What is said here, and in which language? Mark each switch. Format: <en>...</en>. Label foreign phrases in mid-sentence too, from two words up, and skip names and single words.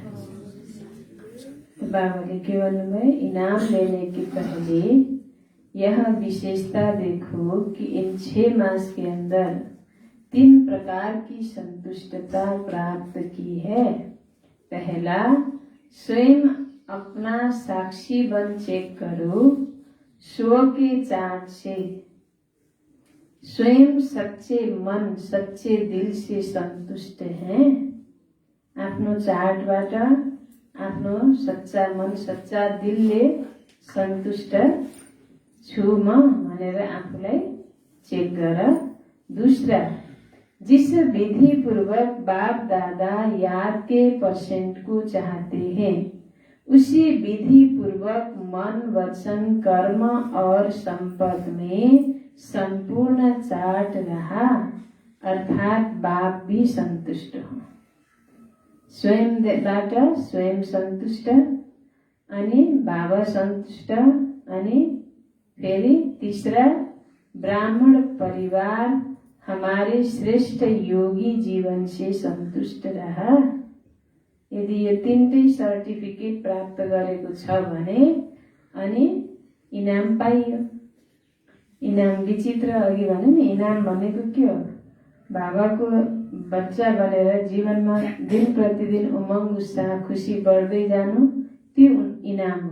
<hi>तो बाबा के केवल में इनाम लेने के पहले यह विशेषता देखो कि इन 6 मास के अंदर 3 प्रकार की संतुष्टता प्राप्त की है। पहला, स्वयं अपना साक्षी बन चेक करो, स्व के चार्ट से स्वयं सच्चे मन सच्चे दिल से संतुष्ट हैं।</hi> <ne>आफ्नो चार्टबाट आफ्नो सच्चा मन सच्चा दिलले सन्तुष्ट छु म भनेर आफूलाई चेक गर।</ne> <hi>दूसरा, जिस विधि पूर्वक बाप दादा याद के % को चाहते हैं, उसी विधि पूर्वक मन वचन कर्म और संपद में संपूर्ण चार्ट रहा, अर्थात बाप भी संतुष्ट हो।</hi> <ne>स्वयंबाट स्वयं संतुष्ट, अनि बाबा संतुष्ट, अनि फेरि</ne> <hi>तीसरा, ब्राह्मण परिवार हमारे श्रेष्ठ योगी जीवन से संतुष्ट रहा।</hi> <ne>यदि यो 3टै सर्टिफिकेट प्राप्त गरेको छ भने अनि इनाम पाइयो। इनाम विचित्र अघि भने नि, इनाम भनेको के हो? बाबाको बच्चा बनेर जीवनमा दिन प्रतिदिन उमंग उत्साह खुशी बढ्दै जानु, त्यो इनाम हो।</ne>